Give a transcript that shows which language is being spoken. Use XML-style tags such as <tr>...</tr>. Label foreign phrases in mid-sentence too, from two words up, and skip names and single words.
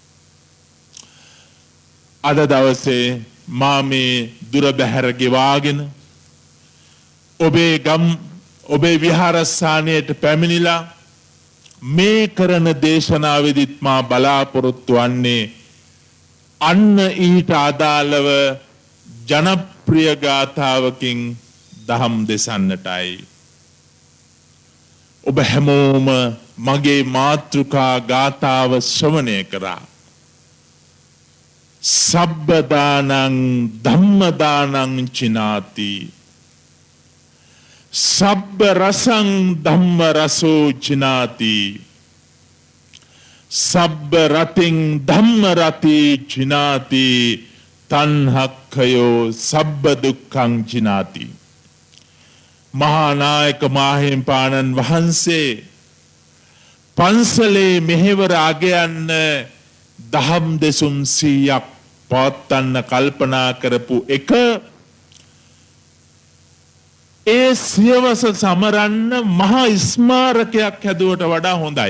<si>අද දවසේ මා මේ දුර බැහැර ගෙවාගෙන ඔබේ විහාරස්ථානයට පැමිණිලා මේ කරන දේශනාවෙදිත් මා බලාපොරොත්තු වන්නේ අන්න ඊට අදාළව ජනප්‍රිය ගාථාවකින් දහම් දෙසන්නටයි. ඔබ හැමෝම මගේ මාතෘකා ගාථාව ශ්‍රවණය කරා.</si> <pi>සබ්බදානං ධම්මදානං චිනාති, සබ්බ රසං ධම්ම රසෝ චිනාති, සබ්බ රතින් ධම්ම රති චිනාති, තණ්හක්ඛයෝ සබ්බ දුක්ඛං චිනාති.</pi> <si>මහා නායක මාහිම්පාණන් වහන්සේ පන්සලේ මෙහෙවර අගයන්න දහම් දෙසුම් 100ක් පවත්වන්න කල්පනා කරපු එක ඒ සියවස සමරන්න මහා ස්මාරකයක් හැදුවට වඩා හොඳයි.</si>